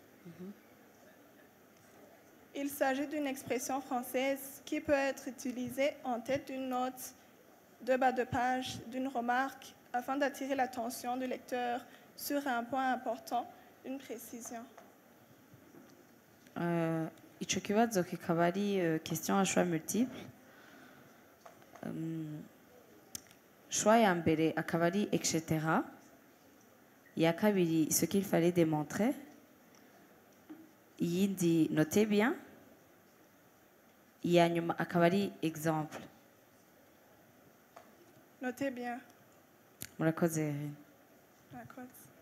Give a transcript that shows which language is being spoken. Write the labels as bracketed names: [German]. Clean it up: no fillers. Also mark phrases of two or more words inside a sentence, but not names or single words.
[French] Il s'agit d'une expression française qui peut être utilisée en tête d'une note de bas de page, d'une remarque, afin d'attirer l'attention du lecteur sur un point important, une précision. [Rundi] Ico kibazo kikaba ari [French] question à choix multiple. [Rundi] Choix ya mbere akaba ari etc. Ya kabiri [French] ce qu'il fallait démontrer. Iyindi notez bien. [Rundi] iya nyuma akaba ari exemple. [French] Notez bien. [Rundi] Murakoze. Murakoze.